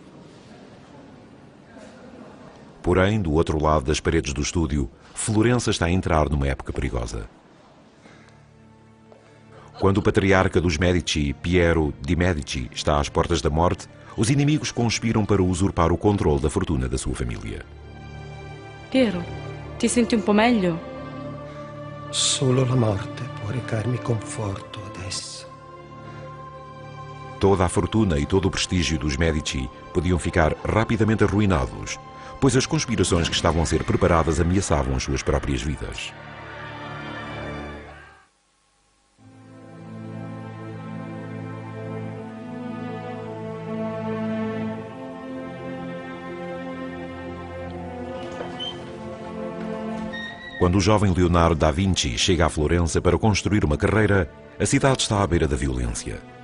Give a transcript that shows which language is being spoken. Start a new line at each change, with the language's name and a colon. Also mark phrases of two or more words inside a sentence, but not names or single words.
Portuguese: Porém, do outro lado das paredes do estúdio, Florença está a entrar numa época perigosa. Quando o patriarca dos Medici, Piero de Medici, está às portas da morte, os inimigos conspiram para usurpar o controle da fortuna da sua família.
Italian: Piero, ti senti un po' meglio? Solo la morte può recarmi conforto adesso.
Portuguese: Toda a fortuna e todo o prestígio dos Medici podiam ficar rapidamente arruinados, pois as conspirações que estavam a ser preparadas ameaçavam as suas próprias vidas. Quando o jovem Leonardo da Vinci chega a Florença para construir uma carreira, a cidade está à beira da violência.